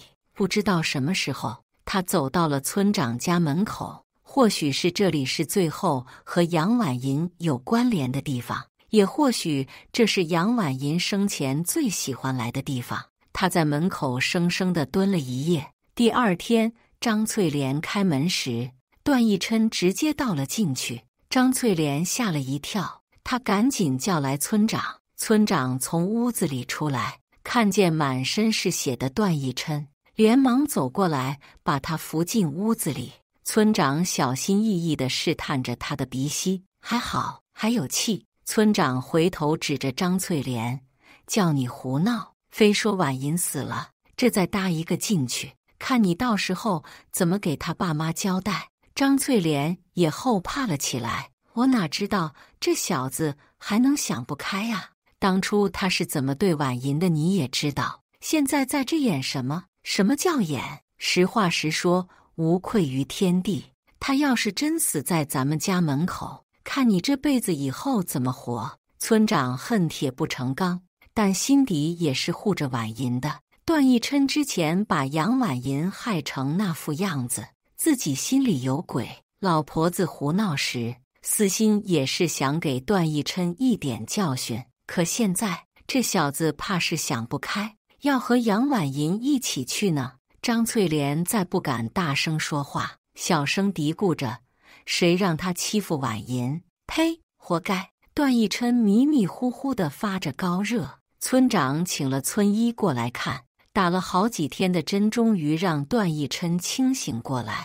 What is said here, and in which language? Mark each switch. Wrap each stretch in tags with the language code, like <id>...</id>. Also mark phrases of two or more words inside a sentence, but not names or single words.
<zh>不知道什麼時候，他走到了村長家門口。或許是這裡是最後和楊婉銀有關聯的地方，也或許這是楊婉銀生前最喜歡來的地方。他在門口生生地蹲了一夜。第二天，張翠蓮開門時，段奕琛直接倒了進去。張翠蓮嚇了一跳，他趕緊叫來村長。村長從屋子裡出來，看見滿身是血的段奕琛，連忙走過來，把他扶進屋子裡。村長小心翼翼地試探着他的鼻息，還好，還有氣。村長回頭指着張翠蓮，叫你胡鬧，非說婉銀死了，這再搭一個進去，看你到時候怎麼給他爸媽交代。張翠蓮也後怕了起來，我哪知道這小子還能想不開呀？當初他是怎麼對婉銀的你也知道，現在在這演什麼？什麼叫演？實話實說，無愧於天地。他要是真死在咱們家門口，看你這輩子以後怎麼活。村長恨鐵不成鋼，但心底也是護着婉銀的。段奕琛之前把楊婉銀害成那副樣子，自己心裡有鬼。老婆子胡鬧時，私心也是想給段奕琛一點教訓。可現在這小子怕是想不開，要和楊婉銀一起去呢。張翠蓮再不敢大聲說話，小聲嘀咕着：“誰讓他欺負婉銀？呸，活該！” 段奕琛迷迷糊糊地發着高熱。村長請了村醫過來看，打了好幾天的針，終於讓段奕琛清醒過來。</zh>